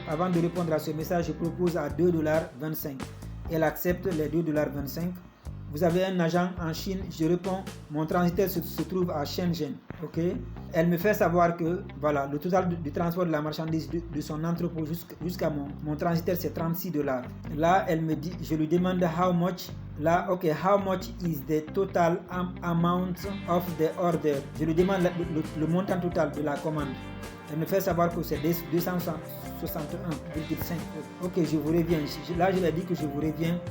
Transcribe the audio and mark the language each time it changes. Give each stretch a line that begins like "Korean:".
French: Avant de répondre à ce message, je propose à $2,25. Elle accepte les $2,25. Vous avez un agent en Chine? Je réponds, mon transitaire se trouve à Shenzhen. Ok? Elle me fait savoir que voilà, le total du transport de la marchandise de son entrepôt jusqu'à mon transitaire, c'est $36. Là, elle me dit, je lui demande
English: how much. Là, ok, how much is the total amount of the order?
French: Je lui demande le montant total de la commande. Elle me fait savoir que c'est 261,5. Ok, je vous reviens. Là, je lui ai dit que je vous reviens.